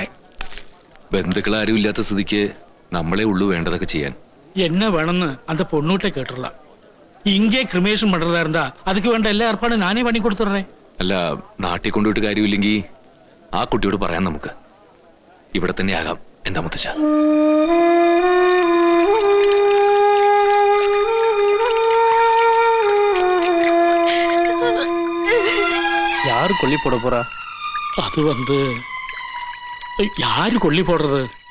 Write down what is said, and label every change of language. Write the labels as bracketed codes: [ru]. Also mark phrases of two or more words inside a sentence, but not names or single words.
[ml] ബന്ധുക്കളാരും ഇല്ലാത്ത സ്ഥിതിക്ക് നമ്മളെ ഉള്ളു വേണ്ടതൊക്കെ ചെയ്യാൻ. [ta] என்ன வேணும்னு அந்த பொண்ணுகிட்ட கேட்டுடலாம். இங்கே கிரிமேஷன் பண்றதா இருந்தா அதுக்கு [ml] வேണ്ട എല്ലാ ഏർപ്പാടും ഞാനേ പണി കൊടുത്തുറേ. അല്ല, നാട്ടിൽ കൊണ്ടുപോയിട്ട് കാര്യമില്ലെങ്കിൽ ആ കുട്ടിയോട് പറയാം, നമുക്ക് ഇവിടെ തന്നെ ആകാം. എന്താ മുത്തശ്ശ? [ta] யாரு கொல்லி போட போறா? அது யாரு கொல்லி போடுறது?